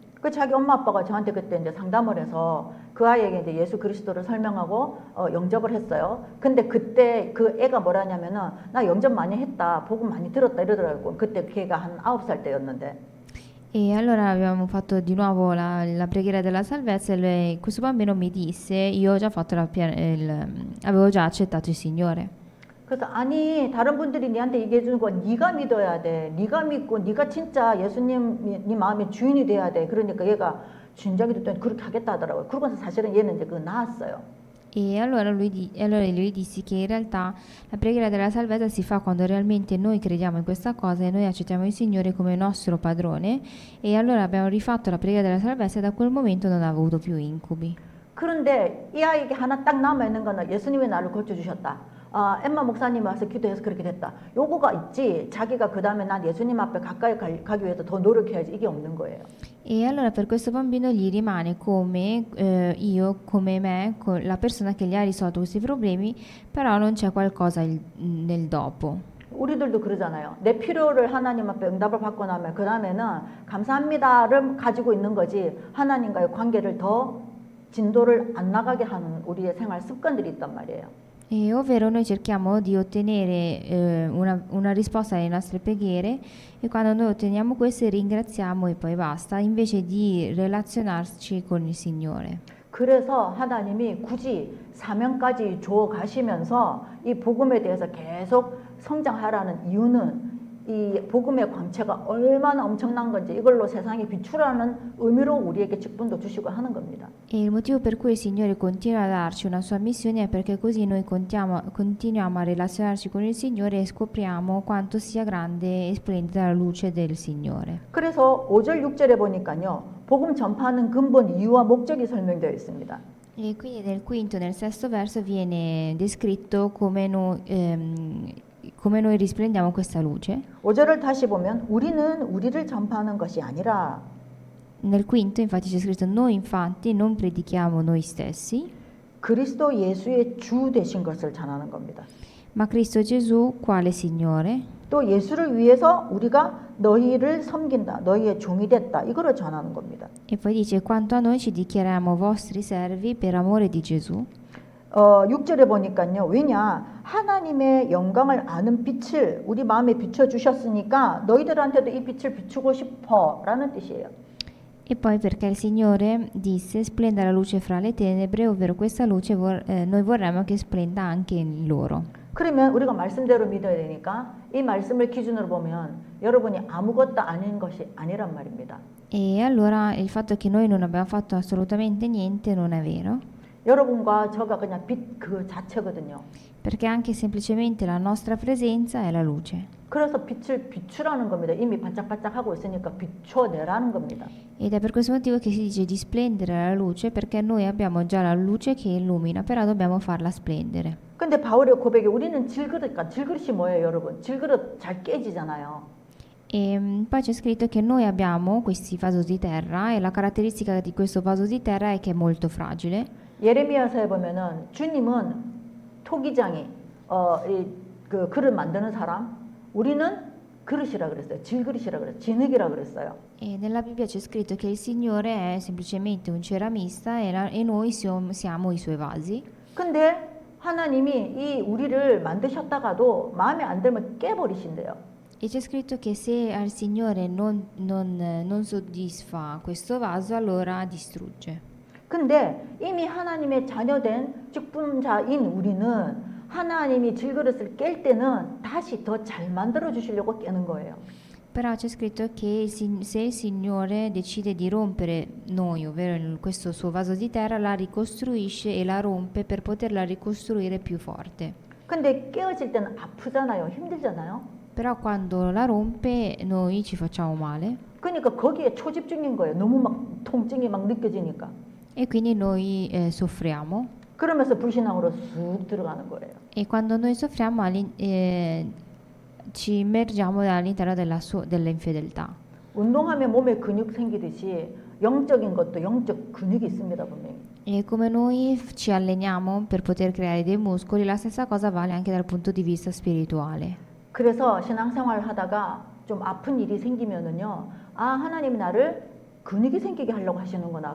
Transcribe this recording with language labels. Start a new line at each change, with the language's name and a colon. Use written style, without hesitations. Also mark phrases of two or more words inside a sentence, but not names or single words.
Korean: 그 자기 엄마 아빠가 저한테 그때 이제 상담을 해서 그 아이에게 이제 예수 그리스도를 설명하고 영접을 했어요. 근데 그때 그 애가 뭐라냐면은 나 영접 많이 했다, 복음 많이 들었다 이러더라고요. 그때 걔가 한 9살 때였는데.
Italian: E allora abbiamo fatto di nuovo la preghiera della salvezza e questo bambino mi disse, io ho già fatto avevo già accettato il Signore.
Korean: 그래서 아니 다른 분들이 니한테 얘기해 주는 거 네가 믿어야 돼. 네가 믿고 네가 진짜 예수님 네 마음의 주인이 돼야 돼. 그러니까 얘가 진작에 듣더니 그렇게 하겠다 하더라고요. 그러고서 사실은 얘는 이제 그거 나았어요.
Italian: E allora lui dissi che in realtà la preghiera della salvezza si fa quando realmente noi crediamo in questa cosa e noi accettiamo il Signore come nostro padrone e allora abbiamo rifatto la preghiera della salvezza e da quel momento non ha avuto più incubi.
Korean: 그런데 이 아이에게 하나 딱 남아 있는 거는 예수님이 나를 고쳐 주셨다. 엠마 목사님이 와서 기도해서 그렇게 됐다. 요거가 있지. 자기가 그 다음에 난 예수님 앞에 가까이 가기 위해서 더 노력해야지. 이게 없는 거예요.
Italian: E allora per questo bambino gli rimane come io, come me, la persona che gli ha risolto questi problemi, però non c'è qualcosa nel dopo.
Korean: 우리들도 그러잖아요. 내 필요를 하나님 앞에 응답을 받고 나면 그 다음에는 감사합니다를 가지고 있는 거지 하나님과의 관계를 더 진도를 안 나가게 하는 우리의 생활 습관들이 있단 말이에요.
Italian: E ovvero noi cerchiamo di ottenere una risposta alle nostre preghiere e quando noi otteniamo questo ringraziamo e poi basta, invece di relazionarci con il Signore.
Korean: 그래서 하나님이 굳이 사명까지 줘 가시면서 이 복음에 대해서 계속 성장하라는 이유는 이 복음의 광채가 얼마나 엄청난 건지 이걸로 세상에 비추라는 의미로 우리에게 직분도 주시고 하는 겁니다.
Italian: E il motivo per cui il Signore continua a darci una sua missione è perché così noi continuiamo a relazionarci con il Signore e scopriamo quanto sia grande e splendida la luce del Signore.
Korean: 그래서 5절 6절에 보니까요. 복음 전파하는 근본 이유와 목적이 설명되어 있습니다.
Italian: E quindi nel quinto e nel sesto verso viene descritto come noi risplendiamo questa luce.
Korean: 5절을 다시 보면 우리는 우리를 전파하는 것이 아니라
Italian: Nel quinto infatti c'è scritto noi infatti non predichiamo noi stessi,
Korean: 그리스도 예수의 주 되신 것을 전하는 겁니다.
Italian: ma Cristo Gesù quale Signore.
Korean: 또 예수를 위해서 우리가 너희를 섬긴다. 너희의 종이 됐다. 이거를 전하는 겁니다.
Italian: E poi dice quanto a noi ci dichiariamo vostri servi per amore di Gesù.
Korean: 6절에 보니까요. 왜냐? 하나님의 영광을 아는 빛을 우리 마음에 비춰주셨으니까 너희들한테도 이 빛을 비추고 싶어 라는 뜻이에요.
Italian: E poi perché il Signore disse splenda la luce fra le tenebre, ovvero questa luce noi vorremmo che splenda anche in loro.
Korean: 그러면 우리가 말씀대로 믿어야 되니까 이 말씀을 기준으로 보면 여러분이 아무것도 아닌 것이 아니란 말입니다.
Italian: E allora il fatto che noi non abbiamo fatto assolutamente niente non è vero.
Korean: 여러분과 저가 그냥 빛 그 자체거든요.
Italian: Perché anche semplicemente la nostra presenza è la luce.
Korean: 그래서 빛을 비추라는 겁니다. 이미 반짝반짝하고 있으니까 비춰내라는 겁니다.
Italian: Ed è per questo motivo che si dice di splendere la luce, perché noi abbiamo già la luce che illumina, però dobbiamo farla splendere.
Korean: 근데 바울의 고백에 우리는 질그릇이 뭐예요, 여러분? 질그릇 잘 깨지잖아요.
Italian: Poi c'è scritto che noi abbiamo questi vaso di terra e la caratteristica di questo vaso di terra è che è molto fragile.
Korean: 예레미야서에 보면은 주님은 토기장이 그 그릇 만드는 사람, 우리는 그릇이라 그랬어요. 질그릇이라 그랬어요. 진흙이라 그랬어요.
Italian: E nella Bibbia c'è scritto che il Signore è semplicemente un ceramista e noi siamo i suoi vasi.
Korean: 근데 하나님이 이 우리를 만드셨다가도 마음에 안 들면 깨버리신대요.
Italian: E c'è scritto che se al Signore non soddisfa questo vaso, allora distrugge.
Korean: 근데 이미 하나님의 자녀된 직분자인 우리는 하나님이 질그릇을 깰 때는 다시 더 잘 만들어 주시려고 깨는 거예요.
Italian: Però c'è scritto che se il Signore decide di rompere noi, ovvero questo suo vaso di terra, la ricostruisce e la rompe per poterla ricostruire più forte.
Korean: 근데 깨어질 때는 아프잖아요. 힘들잖아요.
Italian: Però quando la rompe noi ci facciamo male
Korean: 그러니까 거기에 초집중인 거예요. 너무 막 통증이 막 느껴지니까.
Italian: e quindi noi soffriamo.
Korean: 그러면서 불신앙으로 쑥 들어가는 거예요.
Italian: E quando noi soffriamo ci immergiamo all'interno dell'infedeltà.
Korean: 운동하면 몸에 근육 생기듯이 영적인 것도 영적 근육이 있습니다, 분명히.
Italian: E come noi ci alleniamo per poter creare dei muscoli, la stessa cosa vale anche dal punto di vista spirituale.
Korean: 그래서 신앙생활 하다가 좀 아픈 일이 생기면은요, 아, 하나님이 나를 근육이 생기게 하려고 하시는구나.